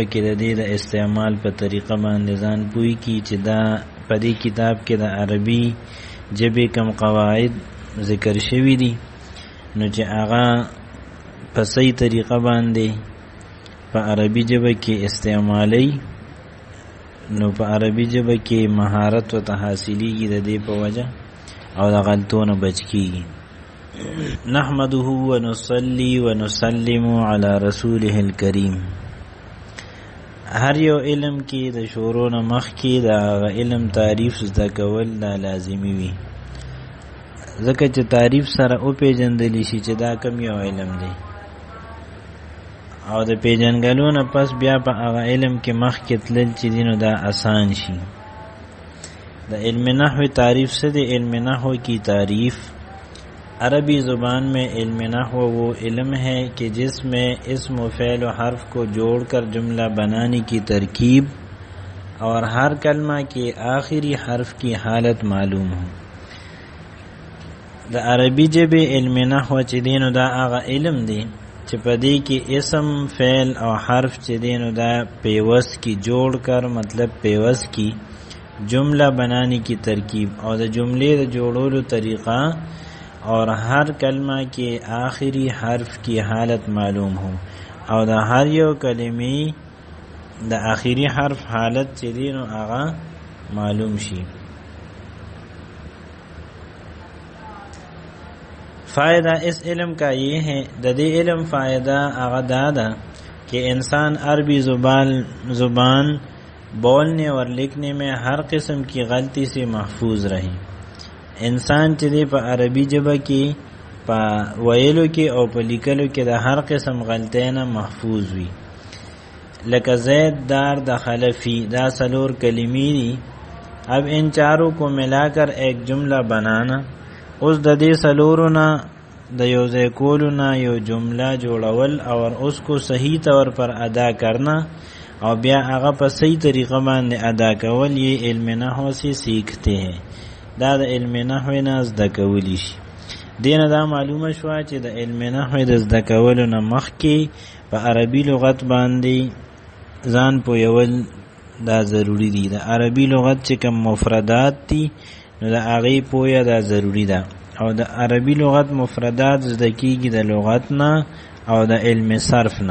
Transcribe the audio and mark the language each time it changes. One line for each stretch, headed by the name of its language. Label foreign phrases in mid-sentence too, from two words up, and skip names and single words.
Pashto: کې د دې د استعمال په طریقه باندې ځان پوي کی چې دا په دې کتاب کې د عربي ژبې کم قواعد ذکر شوي دي، نو چې هغه په صحیح طریقه باندې په عربي ژبه کې استعمالي، نو په عربي ژبه کې مهارت او تحصیلیږي د دې په وجه او د غلطونو بچ کیږي.
Arabic: نحمده ونصلي ونسلم على رسوله الكريم.
Pashto: هر یو علم کې د شروع نه مخکې د علم تعریف زده کول دا لازمي وي، ځکه چې تعریف سره او پیژندلی شي چې دا کوم یو علم دی، او د پیژنګلو نه پس بیا په هغه علم کې مخکې تلل چې دینو دا آسان شي. د علم نحو تعریف سے دی.
Urdu: علم نحو کی تعریف عربی زبان میں علم نحو وہ علم ہے کہ جس میں اسم و فعل و حرف کو جوڑ کر جملہ بنانے کی ترکیب اور ہر کلمہ کے آخری حرف کی حالت معلوم ہو.
Pashto: دا عربی جبه علم نحو چې دینو دا هغه علم دی چې په دې کې اسم فعل او حرف چې دینو دا پیوست کی
Urdu: جوڑ کر مطلب پیوست کی جملہ بنانے کی ترکیب اور
Pashto: د جملے د جوړولو طریقہ
Urdu: اور ہر کلمہ کے آخری حرف کی حالت معلوم ہو،
Pashto: اور دا ہر یو کلمی دا آخری حرف حالت چې دینو آغا معلوم شي.
Urdu: فائدہ اس علم کا یہ ہے،
Pashto: دا دے علم فائدہ آغا دادا
Urdu: کہ انسان عربی زبان بولنے اور لکھنے میں ہر قسم کی غلطی سے محفوظ رہے.
Pashto: انسان چې دی په عربي ژبه کې په ویلو کې او په لیکلو کې د هر قسم غلطۍ نه محفوظ وي. لکه
Arabic: زید دار دخل فی،
Pashto: دا سلور کلمې دي.
Urdu: اب ان چاروں کو ملا کر ایک جملہ بنانا،
Pashto: اوس د دې سلورو نه د یو ځای کولو نه یو جمله جوړول
Urdu: اور اس کو صحیح طور پر ادا کرنا
Pashto: اور بیا هغه په صحیح طریقه باندې ادا کول،
Urdu: یہ علم نحو سے سیکھتے ہیں.
Pashto: دا د علم نحو نه زده کولی شي. دینه دا معلومه شوه چې د علم نحو د زده کولو نه مخکې په عربي لغت باندې ځان پویول دا ضروری دي. د عربي لغت چې کوم مفردات دي نو د هغې پویه دا ضروری ده، او د عربي لغت مفردات زده کیږي د لغت نه او د علم صرف نه.